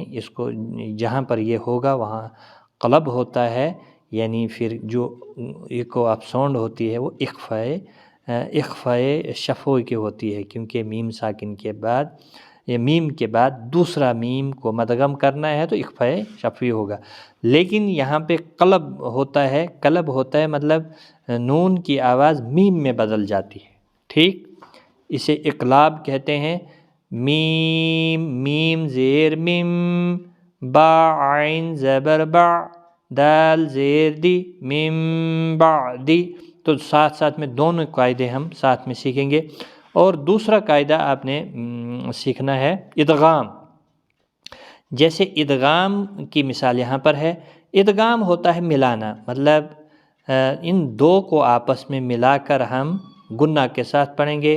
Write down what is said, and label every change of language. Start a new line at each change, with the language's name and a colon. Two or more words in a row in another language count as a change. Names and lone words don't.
Urdu: اس کو جہاں پر یہ ہوگا وہاں قلب ہوتا ہے، یعنی پھر جو ایکو اپ ساؤنڈ ہوتی ہے وہ اخفاء شفوی کی ہوتی ہے، کیونکہ میم ساکن کے بعد یا میم کے بعد دوسرا میم کو مدغم کرنا ہے تو اخفاء شفوی ہوگا، لیکن یہاں پہ قلب ہوتا ہے، مطلب نون کی آواز میم میں بدل جاتی ہے، ٹھیک، اسے اقلاب کہتے ہیں۔ میم زیر میم، با عین زبر با، دال زیر دی، میم بعدی۔ تو ساتھ ساتھ میں دونوں قاعدے ہم ساتھ میں سیکھیں گے۔ اور دوسرا قاعدہ آپ نے سیکھنا ہے ادغام۔ جیسے ادغام کی مثال یہاں پر ہے، ادغام ہوتا ہے ملانا، مطلب ان 2 کو آپس میں ملا کر ہم گنہ کے ساتھ پڑھیں گے۔